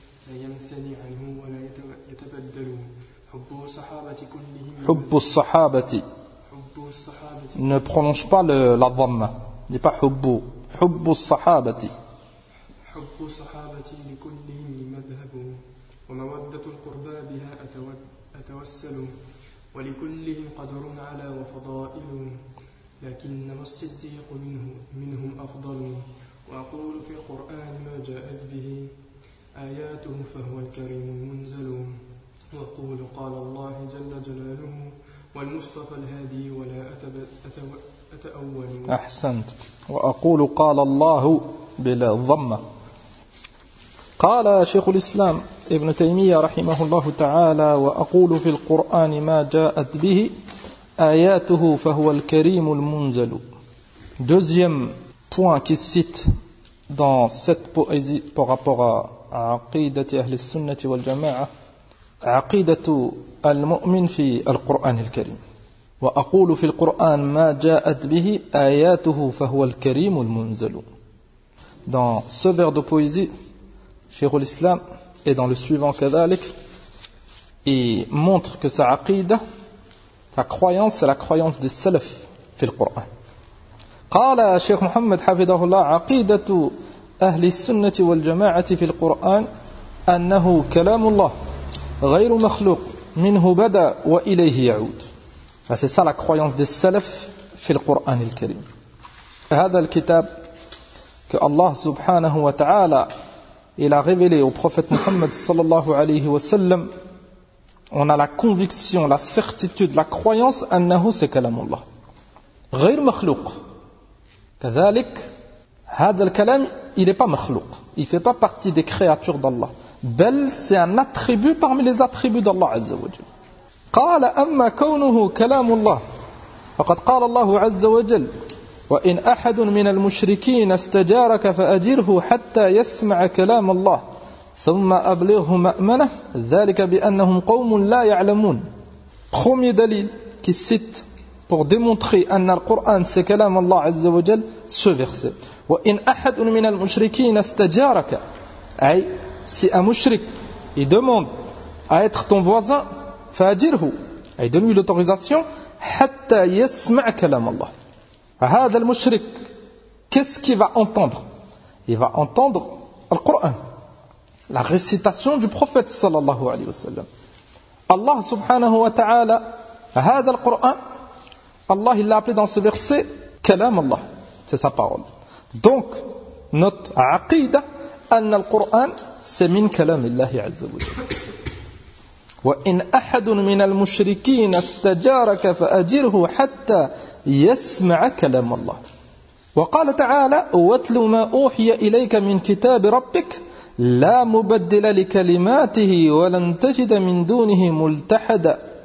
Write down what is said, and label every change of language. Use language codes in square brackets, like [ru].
[ar] ينثني عنه ولا يتبدل حب الصحابة كلهم حب الصحابة حب الصحابة [fr] ne prononce pas la dhamma, dis pas [ar] حب حب الصحابة حب الصحابة لكلهم لمذهب ومودة القربى بها أتوسل ولكلهم قدر على وفضائل لكن ما الصديق منهم أفضل وأقول في القرآن ما جاءت به آياته فهو الكريم المنزل وقول قال الله جل جلاله والمصطفى الهادي ولا أتأول أحسنت وأقول قال الله بلا ضمة. قال شيخ الإسلام ابن تيمية رحمه الله تعالى وأقول في القرآن ما جاءت به آياته فهو الكريم المنزل. [fr] Deuxième point qui cite dans cette poésie par rapport à [ar] عقيدة أهل السنة والجماعة عقيدة المؤمن في القرآن الكريم وأقول في القرآن ما جاءت به آياته فهو الكريم المنزل. [fr] Dans ce vers de poésie, Cheikh al-Islam et dans le suivant كذلك, il montre que sa عقيدة, sa croyance, c'est la croyance des salaf [ar] في القرآن. قال Cheikh محمد حفظه الله عقيدة أهل السنة والجماعة في القرآن أنه كلام الله غير مخلوق منه بدأ وإليه يعود. [fr] C'est ça la croyance des salafs [ar] في القرآن الكريم. هذا الكتاب que الله سبحانه وتعالى [fr] il a révélé au prophète Muhammad [ar] صلى الله عليه وسلم. [fr] On a la conviction, la certitude, la croyance أنه c'est [ar] كلام الله غير مخلوق. [fr] كذلك هذا الكلام il n'est pas makhlouq, il ne fait pas partie des créatures d'Allah. Bel, c'est un attribut parmi les attributs d'Allah Azza wa Jal. [ar] قال أما كونه كلام الله فقد قال الله عز وجل وإن أحد من المشركين استجارك فأجره حتى يسمع كلام الله ثم أبلغه مأمنة ذلك بأنهم قوم لا يعلمون. خمي دليل كي ست [fr] pour démontrer [ar] أن القرآن c'est كلام الله عز وجل ce verset. وإن أحد من المشركين استجارك [fr] أي si un mushrik il demande à être ton voisin فأجره أي donne lui l'autorisation [ar] حتى يسمع كلام الله. هذا المشرك [fr] qu'est-ce qu'il va entendre? Il va entendre le Coran, la récitation du prophète sallallahu alayhi wa sallam. Allah subhanahu wa ta'ala, [ar] هذا القرآن, [fr] Allah il l'a appelé dans ce verset [ar] كلام الله, [fr] c'est sa parole. Donc notre [ar] عقيدة أن القرآن c'est من كلام الله عز وجل. وإن أحد من المشركين استجارك فأجره حتى يسمع كلام الله. وقال تعالى واتل ما أوحي إليك من كتاب ربك لا مبدل لكلماته ولن تجد من دونه ملتحدا.